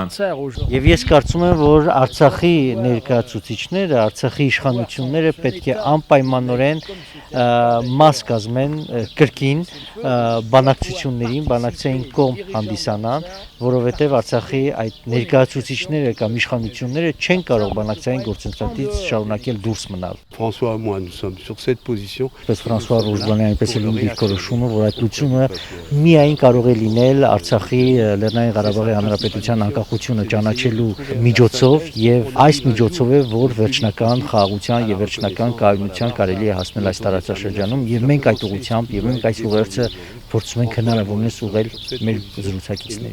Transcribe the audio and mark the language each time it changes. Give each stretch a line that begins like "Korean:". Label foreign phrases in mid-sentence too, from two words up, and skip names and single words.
Armenian: Եվ ես կարծում եմ, որ Արցախի ներկայացուցիչները, Արցախի իշխանությունները պետք է անպայմանորեն մաս կազմեն կրկին բանակցություններին, բանակցային կողմ հանդիսանան, որովհետև Արցախի այդ ներկայացուցիչները կամ իշխանությունները չեն կարող բանակցային գործընթացից շարունակել դուրս մնալ։
French: François et moi, nous sommes sur cette position.
Armenian: Պես Ֆրանսուଆ Ռոշբլանի այնպես էլ իմ դիրքորոշումը, որ այդ լուծումը միայն կարող է լինել Արցախի Լեռնային Ղարաբաղի Հանրապետության անկախությունը ճանաչելու միջոցով եւ այս միջոցով է, որ վերջնական խաղաղության եւ վերջնական կայունության կարելի է հասնել այս տարածաշրջանում եւ մենք այդ ուղղությամբ եւ մենք այս ուղերձը փորձում ենք հնարավորինս ուղղել մեր զրուցակիցներին։